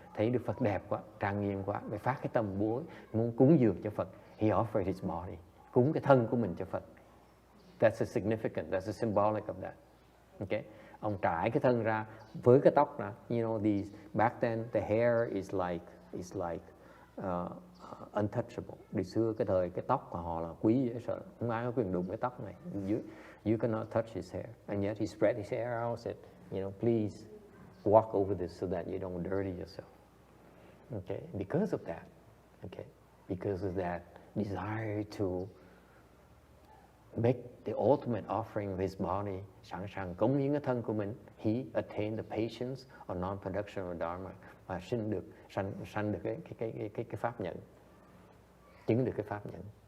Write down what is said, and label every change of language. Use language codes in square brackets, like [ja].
[vi] Thấy Đức Phật đẹp quá, trang nghiêm quá, phải phát cái tâm muốn cúng dường cho Phật. [en] He offered his body, [vi] cúng cái thân của mình cho Phật. [en] That's a significant, that's a symbolic of that. Okay? [vi] Ông trải cái thân ra với cái tóc ra. [en] You know, back then the hair is like untouchable. [vi] Đi xưa cái thời cái tóc của họ là quý dễ sợ, không ai có quyền đụng cái tóc này. [en] You cannot touch his hair, and yet he spread his hair out, said, you know, please walk over this so that you don't dirty yourself. Okay, because of that, okay, because of that desire to make the ultimate offering of his body, [vi] sẵn sàng cống hiến cái thân của mình, [en] he attained the patience or non-production of dharma, [vi] và sanh được cái pháp nhận, chứng được cái pháp nhận.